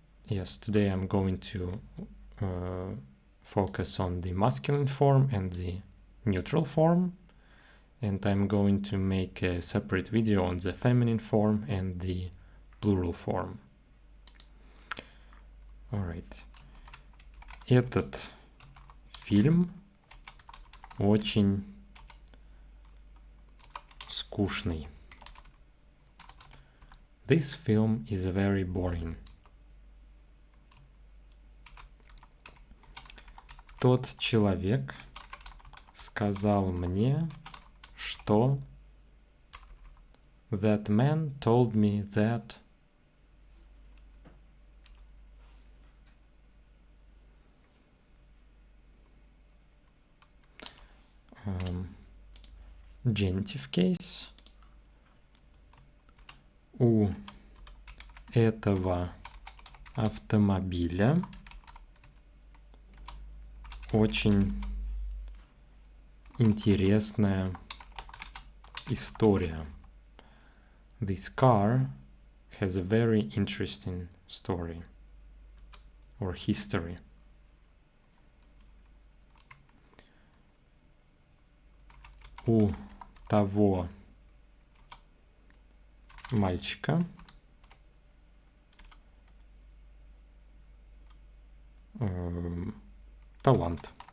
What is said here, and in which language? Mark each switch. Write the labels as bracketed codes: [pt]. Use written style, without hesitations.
[en] Yes, today I'm going to focus on the masculine form and the neutral form. And I'm going to make a separate video on the feminine form and the plural form. Alright. [ru] Этот фильм очень скучный. [en] This film is very boring. [ru] Тот человек сказал мне, что [en] That man told me that genitive case. [ru] У этого автомобиля очень интересная история. [en] This car has a very interesting story or history. [ru] У того мальчика талант.